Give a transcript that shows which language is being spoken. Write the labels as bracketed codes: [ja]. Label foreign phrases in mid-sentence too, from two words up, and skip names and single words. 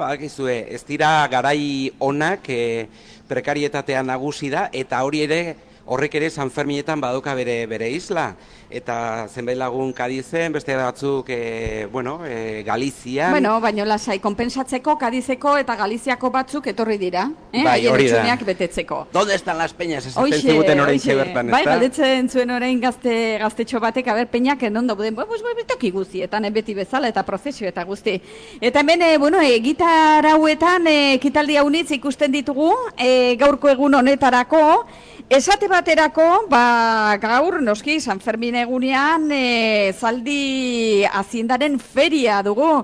[eu] Badakizue, ez dira garai onak prekarietatean nagusi da, eta horrek ere San Ferminetan baduka bere isla. Eta zenbait lagun Kadizen, beste batzuk, Galizian. Baina lasai, konpensatzeko Kadizeko eta Galiziako batzuk etorri dira. Bai, hori da. Betetzeko. [es] ¿Dónde están las peñas? [eu] Esaten ziguten orain bertan, ez da? Bai, galdetzen zuen orain gaztetxo batek, peñak enondo buden, toki guztietan, beti bezala eta prozesio eta guzti. Eta hemen, gitar hauetan, ekitaldi haunitz ikusten ditugu, gaurko egun honetarako, esate baterako, gaur, noski, San Fermin egunean, zaldi azindaren feria dugu.